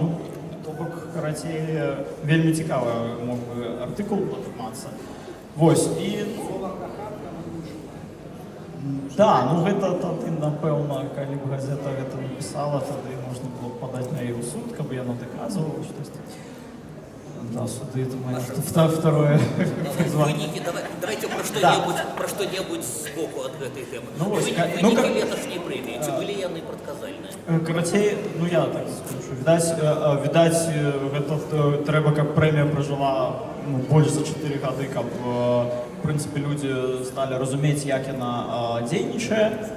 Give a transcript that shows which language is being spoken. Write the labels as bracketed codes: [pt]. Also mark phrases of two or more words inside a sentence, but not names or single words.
[be] То бок, карацей, вельмі цікавы мог бы артыкул атрымацца. Вось, і... Да, гэта тады, напэўна, калі б газета гэта напісала, тады можна было падаць на яе ў суд, каб яна даказвала штосьці. Да, суды, [ru] это моё второе призвание. Давайте про что-нибудь сбоку от этой темы. [be] Вынікі леташняй прэміі, ці былі яны прадказальныя? Карацей, я так скажу. Відаць, гэта трэба, каб прэмія пражыла больш за 4 гады, каб, в прынцыпе, людзі сталі разумець, як яна дзейнічае.